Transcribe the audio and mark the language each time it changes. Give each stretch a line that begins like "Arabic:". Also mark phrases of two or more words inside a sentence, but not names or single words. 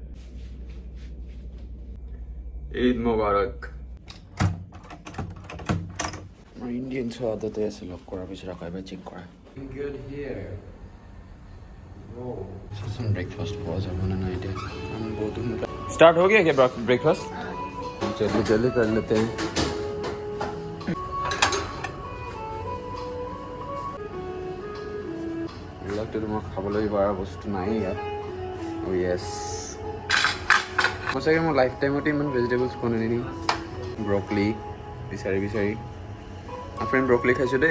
Arabic: عيد مبارك.
Assamese: মোৰ ইণ্ডিয়ান স্বাদতে আছে, লক কৰাৰ পিছত আকৌ এবাৰ চেক কৰা। ব্ৰেকফাষ্ট পোৱা যাব নে নাই এতিয়া, বহুত
Hindi: स्टार्ट हो गया क्या ब्रेकफास्ट? जल्दी जल्दी कर लेते हैं।
Assamese: এইবিলাকতো তোমাৰ খাবলৈ পৰা বস্তু নাই ইয়াত। অ' য়েছ, সঁচাকৈ মই
English: life timeতে
Assamese: ইমান ভেজিটেবলছ খোৱা নাই। ব্ৰকলি বিচাৰি বিচাৰি ফ্ৰেণ্ড ব্ৰকলি খাইছোঁ দেই।